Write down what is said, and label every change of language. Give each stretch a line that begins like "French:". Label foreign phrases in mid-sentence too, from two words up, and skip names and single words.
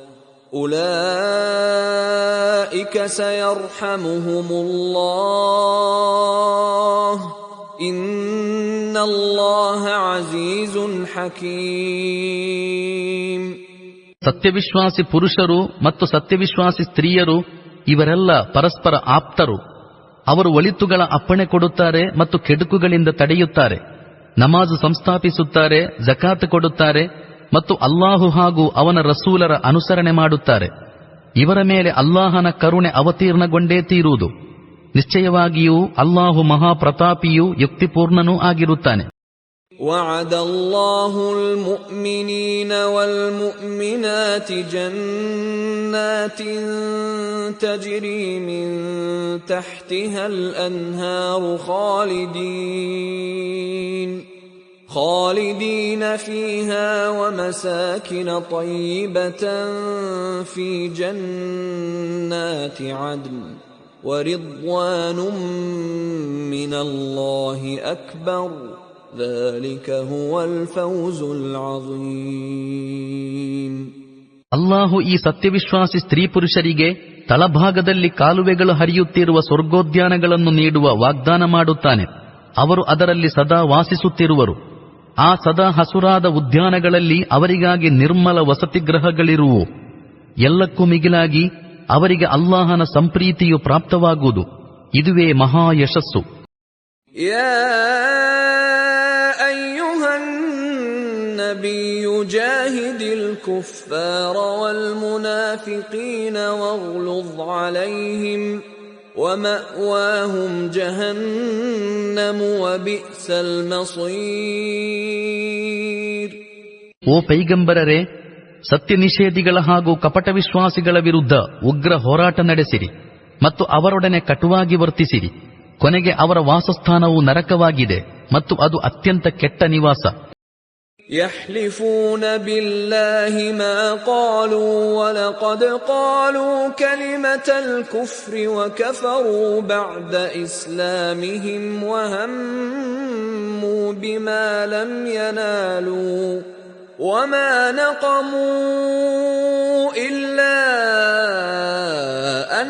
Arabic: أولئك سيرحمهم الله إن الله عزيز حكيم.
Kannada: ಸತ್ಯವಿಶ್ವಾಸಿ ಪುರುಷರು ಮತ್ತು ಸತ್ಯವಿಶ್ವಾಸಿ ಸ್ತ್ರೀಯರು ಇವರೆಲ್ಲ ಪರಸ್ಪರ ಆಪ್ತರು. ಅವರು ಒಳಿತುಗಳ ಅಪ್ಪಣೆ ಕೊಡುತ್ತಾರೆ ಮತ್ತು ಕೆಡುಕುಗಳಿಂದ ತಡೆಯುತ್ತಾರೆ. ನಮಾಜು ಸಂಸ್ಥಾಪಿಸುತ್ತಾರೆ, ಜಕಾತ್ ಕೊಡುತ್ತಾರೆ ಮತ್ತು ಅಲ್ಲಾಹು ಹಾಗೂ ಅವನ ರಸೂಲರ ಅನುಸರಣೆ ಮಾಡುತ್ತಾರೆ. ಇವರ ಮೇಲೆ ಅಲ್ಲಾಹನ ಕರುಣೆ ಅವತೀರ್ಣಗೊಂಡೇ ತೀರುವುದು. ನಿಶ್ಚಯವಾಗಿಯೂ ಅಲ್ಲಾಹು ಮಹಾಪ್ರತಾಪಿಯೂ ಯುಕ್ತಿಪೂರ್ಣನೂ ಆಗಿರುತ್ತಾನೆ.
Arabic: وعد الله المؤمنين والمؤمنات جنات تجري من تحتها الأنهار خالدين فيها ومساكن طيبة في جنات عدن ورضوان من الله أكبر ذلك هو الفوز العظيم.
Kannada: ಅಲ್ಲಾಹು ಈ ಸತ್ಯವಿಶ್ವಾಸಿ ಸ್ತ್ರೀ ಪುರುಷರಿಗೆ ತಳಭಾಗದಲ್ಲಿ ಕಾಲುವೆಗಳು ಹರಿಯುತ್ತಿರುವ ಸ್ವರ್ಗೋದ್ಯಾನಗಳನ್ನು ನೀಡುವ ವಾಗ್ದಾನ ಮಾಡುತ್ತಾನೆ. ಅವರು ಅದರಲ್ಲಿ ಸದಾ ವಾಸಿಸುತ್ತಿರುವರು. ಆ ಸದಾ ಹಸುರಾದ ಉದ್ಯಾನಗಳಲ್ಲಿ ಅವರಿಗಾಗಿ ನಿರ್ಮಲ ವಸತಿಗೃಹಗಳಿರುವು. ಎಲ್ಲಕ್ಕೂ ಮಿಗಿಲಾಗಿ ಅವರಿಗೆ ಅಲ್ಲಾಹನ ಸಂಪ್ರೀತಿಯು ಪ್ರಾಪ್ತವಾಗುವುದು. ಇದುವೇ ಮಹಾ ಯಶಸ್ಸು.
Arabic: النبي جاهد الكفار والمنافقين واغلظ عليهم ومأواهم جهنم وبئس المصير.
Kannada: ಓ ಪೈಗಂಬರರೇ, ಸತ್ಯ ನಿಷೇಧಿಗಳ ಹಾಗೂ ಕಪಟ ವಿಶ್ವಾಸಿಗಳ ವಿರುದ್ಧ ಉಗ್ರ ಹೋರಾಟ ನಡೆಸಿರಿ ಮತ್ತು ಅವರೊಡನೆ ಕಟುವಾಗಿ ವರ್ತಿಸಿರಿ. ಕೊನೆಗೆ ಅವರ ವಾಸಸ್ಥಾನವು ನರಕವಾಗಿದೆ ಮತ್ತು ಅದು ಅತ್ಯಂತ ಕೆಟ್ಟ ನಿವಾಸ.
Arabic: يحلفون بالله ما قالوا ولقد قالوا كلمة الكفر وكفروا بعد إسلامهم وهموا بما لم ينالوا وما نقموا إلا أن